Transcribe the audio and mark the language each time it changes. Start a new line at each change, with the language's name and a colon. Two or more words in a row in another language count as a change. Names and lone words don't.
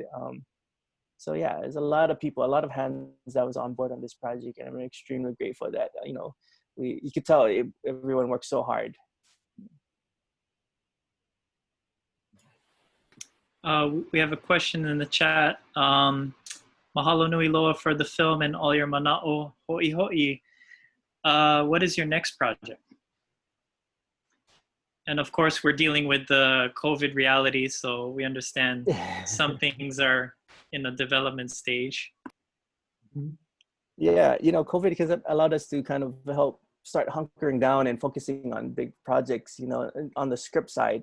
English: So yeah, there's a lot of people, a lot of hands that was on board on this project, and I'm extremely grateful that, you know, you could tell everyone worked so hard. We have a question in the chat.
Hawaiian: Mahalo nui loa
English: for the film and all your
Hawaiian: mana'o ho'i ho'i.
English: What is your next project? And of course, we're dealing with the COVID reality, so we understand some things are in the development stage. Yeah, you know, COVID has allowed us to kind of help start hunkering down and focusing on big projects, you know, on the script side.